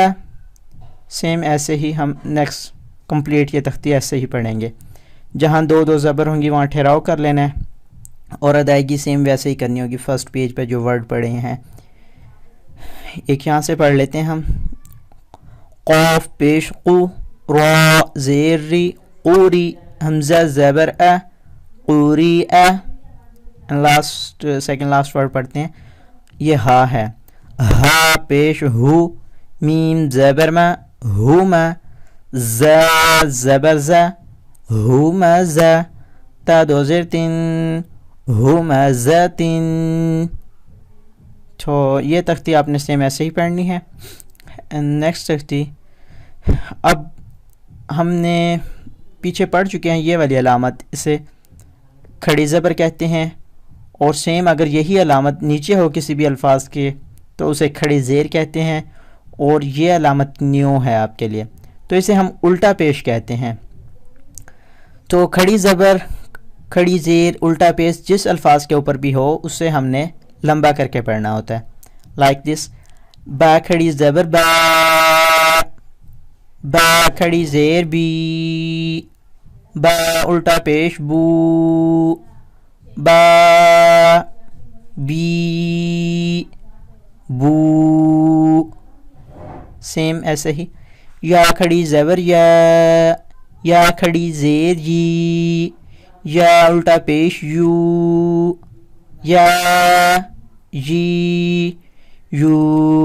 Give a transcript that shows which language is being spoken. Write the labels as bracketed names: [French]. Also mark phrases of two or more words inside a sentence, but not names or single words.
[Urdu] سیم ایسے ہی ہم [English] next complete [Urdu] یہ تختی ایسے ہی پڑھیں گے. جہاں دو دو زبر ہوں گی وہاں ٹھہراؤ کر لینا ہے، اور ادائیگی سیم ویسے ہی کرنی ہوگی [English] first page [Urdu] پہ جو ورڈ پڑھے ہیں. ایک یہاں سے پڑھ لیتے ہیں ہم. قوف پیش قو، را زیر ری، قوری. حمزہ زبر ا، قوری ا. [English] last second last word [Urdu] پڑھتے ہیں، یہ ہا ہے. ہا پیش ہو، میم زبر ما، ہوما. زا زبر زا، ہوما زا. تا دو زیر تین، ہوما زا تین. تو یہ تختی آپ نے سیم ایسے ہی پڑھنی ہے. نیکسٹ تختی، اب ہم نے پیچھے پڑھ چکے ہیں یہ والی علامت، اسے کھڑی زبر کہتے ہیں. اور سیم اگر یہی علامت نیچے ہو کسی بھی الفاظ کے تو اسے کھڑی زیر کہتے ہیں، اور یہ علامت نیو ہے آپ کے لیے، تو اسے ہم الٹا پیش کہتے ہیں. تو کھڑی زبر، کھڑی زیر، الٹا پیش جس الفاظ کے اوپر بھی ہو اسے ہم نے لمبا کر کے پڑھنا ہوتا ہے. [English] like this, [Urdu] با کھڑی زبر با، با کھڑی زیر بی، با الٹا پیش بو، با بی، بو. سیم ایسے ہی یا کھڑی زبر یا کھڑی زیر یی، یا الٹا پیش یو، یا یی، یو.